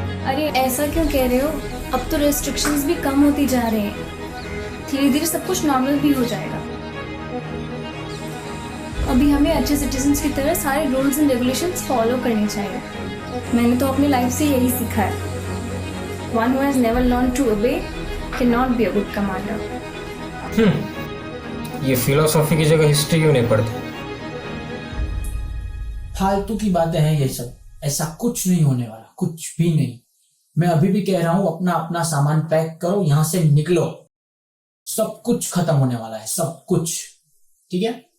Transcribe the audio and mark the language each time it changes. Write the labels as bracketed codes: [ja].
[hi] अरे ऐसा क्यों कह रहे हो? अब तो रेस्ट्रिक्शंस भी कम होती जा रहे हैं। धीरे धीरे सब कुछ नॉर्मल भी हो जाएगा। अभी हमें अच्छे सिटीजन्स की तरह सारे रूल्स एंड रेगुलेशंस फॉलो करने चाहिए। मैंने तो अपनी लाइफ से यही सीखा है। [en] One who has never learned to obey cannot be a good commander. [hi] ये फिलोसॉफी की जगह हिस्ट्री क्यों नहीं पढ़ते? फालतू की बातें हैं ये सब। ऐसा कुछ नहीं होने वाला, कुछ भी नहीं। मैं अभी भी कह रहा हूं, अपना अपना सामान पैक करो, यहां से निकलो। सब कुछ खत्म होने वाला है, सब कुछ, ठीक है?